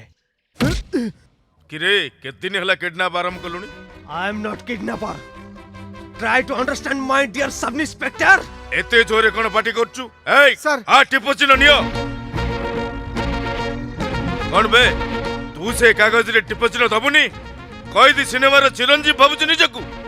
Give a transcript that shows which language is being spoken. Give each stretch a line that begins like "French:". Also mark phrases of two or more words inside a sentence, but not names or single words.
Odia: କିରେ କେତେ ଦିନ ହେଲା କିଡନାପ ଆରମ୍ଭ କଲୁଣି?
English: I am not kidnapper. Try to understand my dear sub-inspector.
Odia: ଏତେ ଜୋରେ କଣ ପାଟି କରୁଛୁ? ଏଇ
English: Sir.
Odia: ଆ ଟିପଚିନ ନିଅ। କଣ ବେ ତୁ ସେ କାଗଜରେ ଟିପଚିନ ଦବୁନି? କଇଦି ସିନେମାର ଚିରଞ୍ଜୀବ ଭାବୁଛୁ ନିଜକୁ?